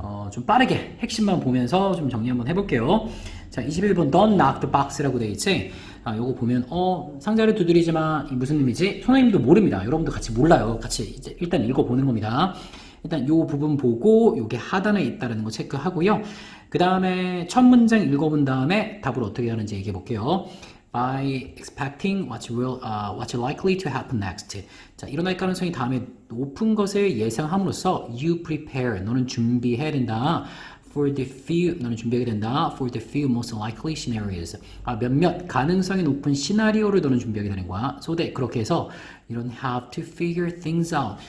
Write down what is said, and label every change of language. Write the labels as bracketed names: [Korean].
[Korean] 좀 빠르게 핵심만 보면서 좀 정리 한번 해볼게요. 자, 21번 [English] Don't knock the box [Korean] 라고 되어 있지. 요거 보면 상자를 두드리지 마. 이 무슨 의미지? 선생님도 모릅니다. 여러분도 같이 몰라요. 같이 이제 일단 읽어보는 겁니다. 일단 요 부분 보고 요게 하단에 있다는 거 체크하고요. 그 다음에 첫 문장 읽어본 다음에 답을 어떻게 하는지 얘기해 볼게요. [English] By expecting what's likely to happen next. [Korean] 자, 일어날 가능성이 다음에 높은 것을 예상함으로써 [English] you prepare. [Korean] 너는 준비해야 된다. [English] For the few, [Korean] 너는 준비하게 된다. [English] For the few most likely scenarios. [Korean] 몇몇 가능성이 높은 시나리오를 너는 준비하게 되는 거야. [English] So that, [Korean] 그렇게 해서 [English] you don't have to figure things out.